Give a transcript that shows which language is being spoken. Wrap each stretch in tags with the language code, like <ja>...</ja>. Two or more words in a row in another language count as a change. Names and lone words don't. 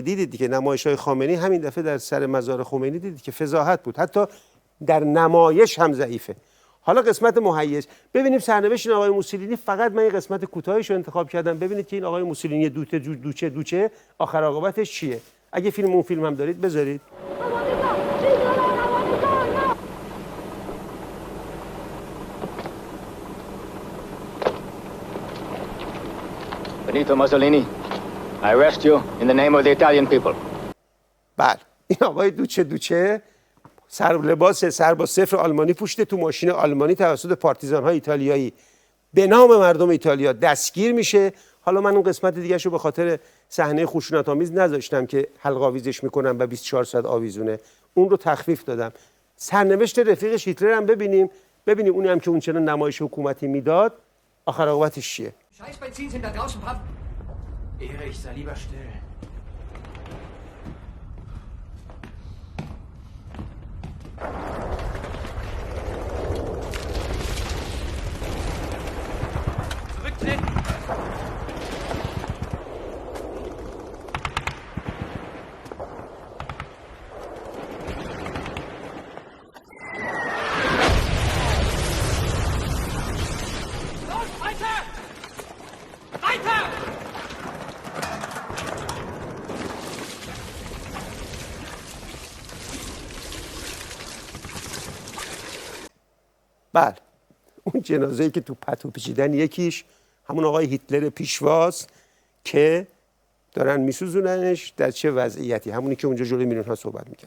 <fa>دیدید دیگه نمایش‌های خامنه‌ای همین دفعه در سر مزار خمینی دیدید که فضاحت بود، حتی در نمایش هم ضعیفه. حالا قسمت مهیج ببینیم سرنوشت این آقای موسولینی. فقط من این قسمت کوتاهیش رو انتخاب کردم ببینید که این آقای موسولینی دوچه آخر عاقبتش چیه. اگه اون فیلم هم دارید بذارید.</fa> <en>Benito Mussolini, I arrest you in the name of the Italian people.</en> <fa>بله، این آقای دوچه سر با صفر آلمانی پوشیده تو ماشین آلمانی توسط پارتیزان‌های ایتالیایی به نام مردم ایتالیا دستگیر میشه. حالا من اون قسمت دیگه‌ش رو به خاطر صحنه خشونت‌آمیز نذاشتم که حلق آویزش میکنم و 24 ساعت آویزونه، اون رو تخفیف دادم. سرنوشت رفیقش هیتلر هم ببینیم اونی هم که اون چنان نمایش حکومتی میداد آخر عاقبتش چیه.</fa> <de>Scheiß Benzin sind da draußen, Papp. Erich, sei lieber still. Zurücktreten! Los, weiter! Weiter!</de> <fa>بله، اون جنازه‌ای که تو پتو پیچیدن یکیش همون آقای هیتلر پیشواست که دارن میسوزوننش در چه وضعیتی، همونی که اونجا جلوی میلیون‌ها صحبت میکرد.</fa>